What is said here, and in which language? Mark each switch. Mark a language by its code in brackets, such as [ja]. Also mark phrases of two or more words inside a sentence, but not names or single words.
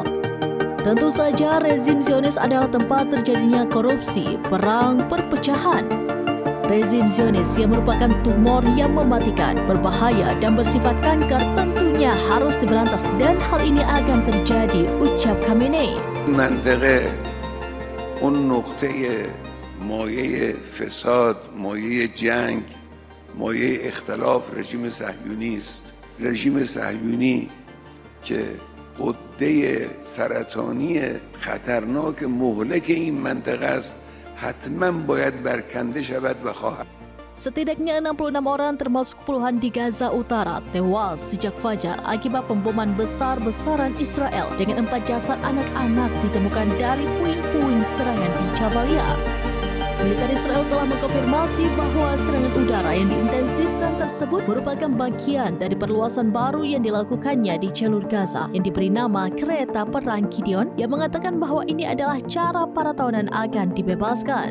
[id] Tentu saja rezim Zionis adalah tempat terjadinya korupsi, perang, perpecahan. Rezim Zionis yang merupakan tumor yang mematikan, berbahaya, dan bersifat kanker tentunya harus diberantas dan hal ini akan terjadi, ucap Khamenei. [fa] منطقه اون نقطه مایه فساد، مایه جنگ، مایه اختلاف رژیم صهیونی است. رژیم صهیونی که غده سرطانی خطرناک مهلک این منطقه است حتما باید برکنده شود و خواهد. [id] Setidaknya 66 orang termasuk puluhan di Gaza Utara tewas sejak fajar akibat pemboman besar-besaran Israel dengan 4 jasad anak-anak ditemukan dari puing-puing serangan di Jabalia. Militer Israel telah mengkonfirmasi bahwa serangan udara yang diintensifkan tersebut merupakan bagian dari perluasan baru yang dilakukannya di jalur Gaza yang diberi nama Kereta Perang Gideon yang mengatakan bahwa ini adalah cara para tawanan akan dibebaskan.